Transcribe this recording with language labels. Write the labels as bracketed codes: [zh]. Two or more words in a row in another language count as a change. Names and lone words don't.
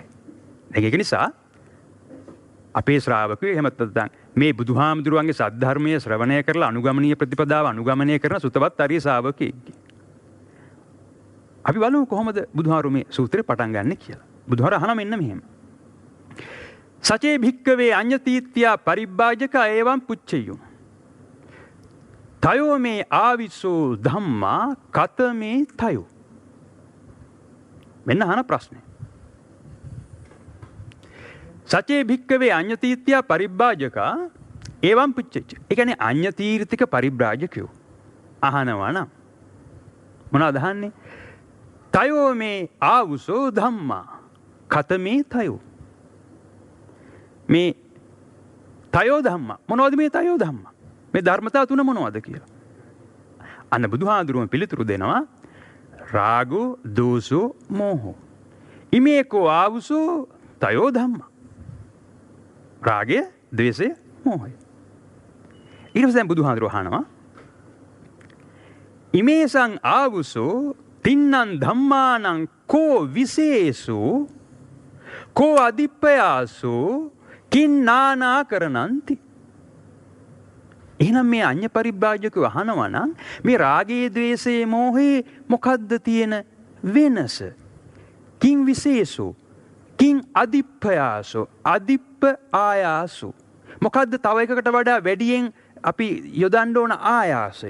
[si] ඒක නිසා අපේ ශ්‍රාවකයෝ එහෙම නැත්නම් මේ බුදුහාමුදුරුවන්ගේ සද්ධර්මයේ ශ්‍රවණය කරලා අනුගමනීය ප්‍රතිපදාව අනුගමනය කරන සුතවත් ආර්ය ශ්‍රාවකෙක්. අපි බලමු කොහොමද බුදුහාරු මේ සූත්‍රය පටන් ගන්න කියලා. බුදුහාර අහන මෙන්න මෙහෙම. [pi] සචේ භික්කවේ අඤ්ඤතීත්‍යා පරිබ්බාජක ඒවම් පුච්චයෝ. තයෝ මේ ආවිසෝ ධම්මා කතමේ තයෝ. [si] මෙන්න අහන ප්‍රශ්නේ. [pi] සචේ භික්කවේ අඤ්ඤතීත්‍යා පරිබ්බාජකා ඒවම් පුච්චෙච්ච. [si] ඒ කියන්නේ අඤ්ඤතීර්තික පරිබ්‍රාජකයෝ අහනවා නම් මොනවද අහන්නේ? [pi] තයෝ මේ ආවුසෝ ධම්මා කතමේ තයෝ. [si] මේ [pi] තයෝ ධම්මා [si] මොනවද මේ [pi] තයෝ ධම්මා? [si] මේ ධර්මතා තුන මොනවද කියලා. අන්න බුදුහාඳුරුවෝ පිළිතුරු දෙනවා [pi] රාගෝ දෝසෝ මෝහෝ. ඉමේකෝ ආවුසෝ තයෝ ධම්මා. [si] රාගය, ද්වේෂය, මෝහය. ඊට පස්සේ බුදුහාඳුරුවෝ අහනවා [pi] ඉමේසං ආවුසෝ තින්නං ධම්මානං කෝ විශේෂෝ කෝ අදිප්පයාසෝ කින්නානා කරනන්ති. [si] එහෙනම් මේ අඤ්ඤ පරිබ්‍රාජකව අහනවා නම් මේ රාගයේ ද්වේෂයේ මෝහයේ මොකද්ද තියෙන වෙනස? [pi] කිං විශේෂෝ කිං අදිප්පයාසෝ අදිප්ප ආයාසෝ. [si] මොකද්ද තව එකකට වඩා වැඩියෙන් අපි යොදන්න ඕන ආයාසය?